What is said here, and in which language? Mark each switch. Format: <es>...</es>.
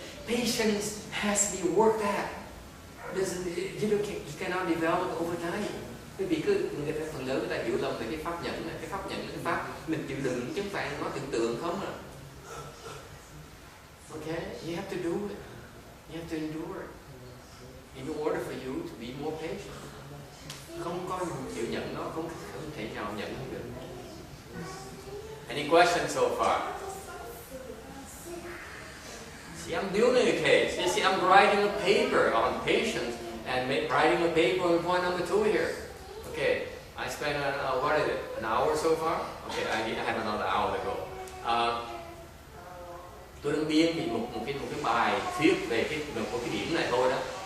<en>Patience has to be worked at. You cannot develop over time.</en> <vi>Bởi vì phần lớn người ta hiểu lầm về cái pháp nhẫn này, cái pháp nhẫn là cái pháp mình chịu đựng chứ không phải nó tưởng tượng không à.</vi> <en>Okay, you have to do it. You have to endure it in order for you to be more patient.</en> <vi>Không có chịu nhận nó, không thể nào nhận được.</vi> <en>Any questions so far? See, I'm building a case. You see, I'm writing a paper on patience and writing a paper on point number 2 here. Okay, I spent what is it? An hour so far? Okay, I have another hour to go.</en> <vi>Tôi đang biên thì một cái bài thuyết về một cái điểm này thôi đó.</vi>